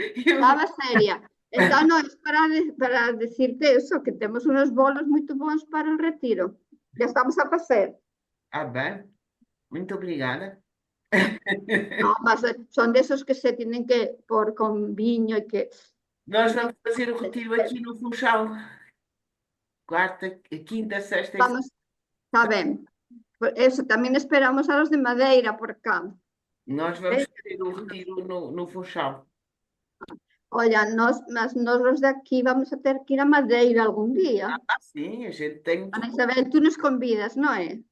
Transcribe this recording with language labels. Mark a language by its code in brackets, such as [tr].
[es] estaba seria. Entonces, no, es para decirte eso, que tenemos unos bolos muy buenos para el retiro. Ya estamos a pasar. [pt] Ah, bem. Muito obrigada. [es] No, mas son de esos que se tienen que [pt] pôr [es] con viño y que... [pt] Nós vamos fazer o retiro aqui no Funchal. Quarta, quinta, sexta e [es] Vamos, está bien. Por eso, también esperamos a los de Madeira por acá. [pt] nós vamos fazer o retiro no Funchal. Olha, mas nós [es] los de aquí vamos a tener que ir a Madeira algún día. [pt] Ah, sim, a gente tem [es] Ana Isabel, tú nos convidas, ¿no es?